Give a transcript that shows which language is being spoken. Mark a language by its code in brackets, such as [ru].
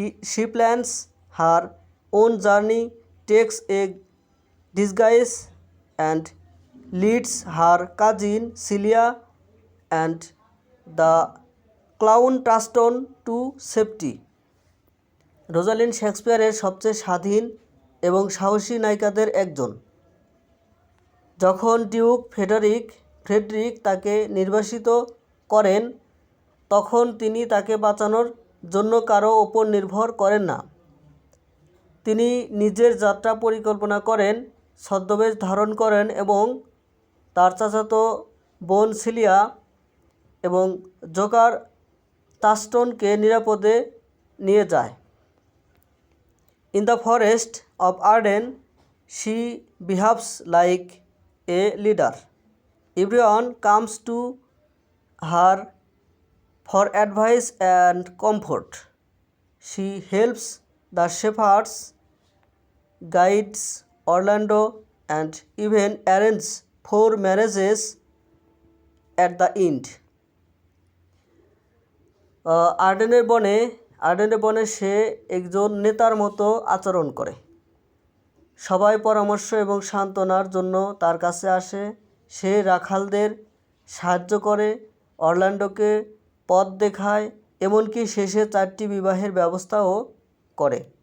[en] She plans her own journey, takes a disguise, and leads her cousin Celia and the clown Tustin to safety. [bn] Rosalind শেক্সপিয়ারের সবচেয়ে স্বাধীন এবং সাহসী নায়িকাদের একজন। যখন ডিউক ফ্রেডরিক তাকে নির্বাসিত করেন, তখন তিনি তাকে বাঁচানোর জন্য কারো ওপর নির্ভর করেন না। তিনি নিজের যাত্রা পরিকল্পনা করেন, ছদ্মবেশ ধারণ করেন এবং তার চাচাতো বোন সিলিয়া এবং জোকার টাস্টনকে নিরাপদে নিয়ে যায়। [en] In the forest of Arden, she behaves like a leader. Everyone comes to her for advice and comfort. She helps the shepherds, guides Orlando, and even arranges 4 marriages at the end. [bn] আর্ডেনের বনে সে একজন নেতার মতো আচরণ করে। সবাই পরামর্শ এবং সান্ত্বনার জন্য তার কাছে আসে। সে রাখালদের সাহায্য করে, অরল্যান্ডোকে পথ দেখায়, এমনকি শেষে 4টি বিবাহের ব্যবস্থাও করে।